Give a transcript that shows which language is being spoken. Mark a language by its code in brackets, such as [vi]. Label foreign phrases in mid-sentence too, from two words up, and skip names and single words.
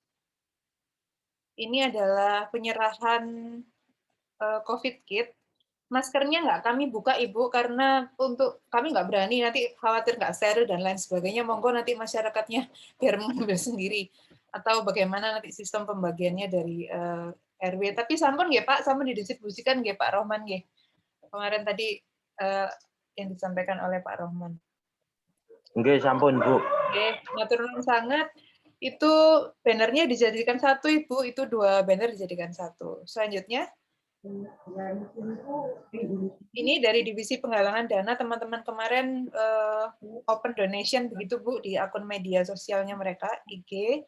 [id] Ini adalah penyerahan COVID kit. Maskernya nggak kami buka Ibu, karena untuk kami nggak berani, nanti khawatir nggak steril dan lain sebagainya. Monggo nanti masyarakatnya biar mengambil sendiri. Atau bagaimana nanti sistem pembagiannya dari RW. Tapi [jv] sampun nggih [id] Pak, sampun didistribusikan nggih Pak Rohman nggih. Kemarin tadi yang disampaikan oleh Pak Rohman. [jv] Nggih, sampun Bu. [id] Oke, [jv] matur nuwun [id] sangat. Itu bannernya dijadikan satu, Ibu. Itu 2 banner dijadikan satu. Selanjutnya, ini dari divisi penggalangan dana teman-teman kemarin [en] open donation [id] begitu Bu di akun media sosialnya mereka IG.